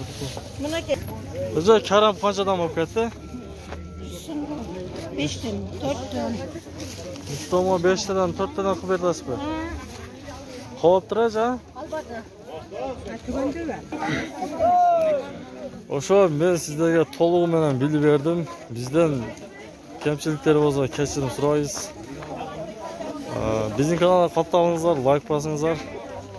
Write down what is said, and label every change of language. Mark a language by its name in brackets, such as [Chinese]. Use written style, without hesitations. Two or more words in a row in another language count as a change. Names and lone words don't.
[Uzbek] 36. Bunaki O'zi karam qanchadan bo'lib ketdi? 5 ton, 4 ton. To'g'ri 5 tadan 4 tadan qilib berasizmi? Qolib turaj-a? Albatta. Tuguncha [Kyrgyz] Ошо мен сиздерге толугу менен билип бердим. Бизден кемчиликтер болсо кечирим сурайбыз. Биздин каналга катталыңыздар, лайк басыңыздар.